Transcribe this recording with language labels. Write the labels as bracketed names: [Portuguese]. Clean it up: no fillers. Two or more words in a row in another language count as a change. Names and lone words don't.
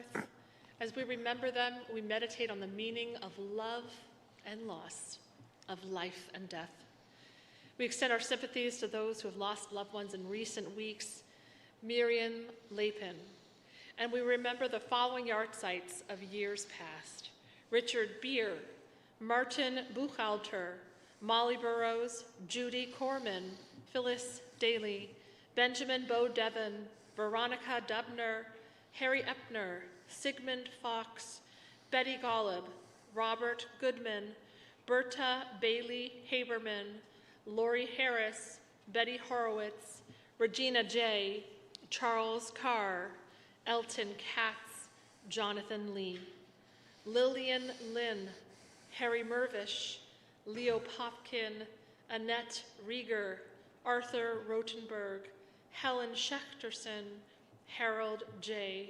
[English] As we remember them, we meditate on the meaning of love and loss, of life and death. We extend our sympathies to those who have lost loved ones in recent weeks, Miriam Lapin. And we remember the following yahrzeits of years past: Richard Beer, Martin Buchalter, Molly Burrows, Judy Corman, Phyllis Daly, Benjamin Bo Devon, Veronica Dubner, Harry Epner, Sigmund Fox, Betty Golub, Robert Goodman, Berta Bailey Haberman, Lori Harris, Betty Horowitz, Regina J., Charles Carr, Elton Katz, Jonathan Lee, Lillian Lynn, Harry Mervish, Leo Popkin, Annette Rieger, Arthur Rotenberg, Helen Schechterson, Harold J.